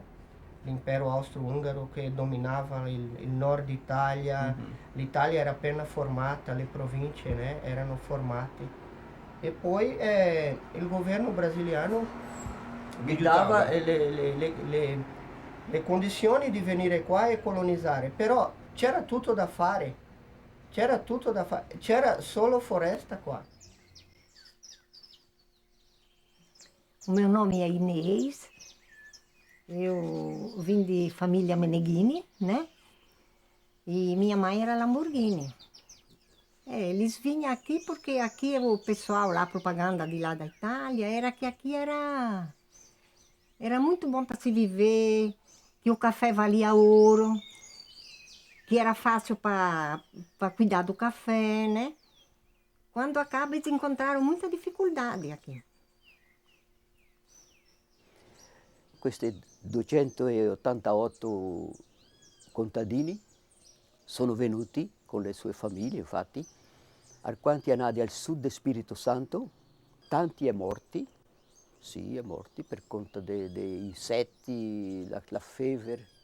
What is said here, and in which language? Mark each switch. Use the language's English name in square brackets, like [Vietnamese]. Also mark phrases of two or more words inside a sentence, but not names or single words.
[Italian] L'impero austro-ungaro che dominava il nord Italia, l'Italia era appena formata, le province, né, erano formate. E poi il governo brasiliano gli dava le condizioni di venire qua e colonizzare, però c'era tutto da fare, c'era solo foresta qua. [Portuguese] O meu nome é Inês, eu vim de família Meneghini, né? E minha mãe era Lamborghini. Eles vinham aqui porque aqui o pessoal lá, a propaganda de lá da Itália, era que aqui era muito bom para se viver, que o café valia ouro, que era fácil para cuidar do café, né? Quando acaba, eles encontraram muita dificuldade aqui. [Italian] Questi 288 contadini sono venuti con le sue famiglie, infatti, alquanti nati al sud del Spirito Santo, tanti è morti, sì, è morti per conto dei insetti, la febbre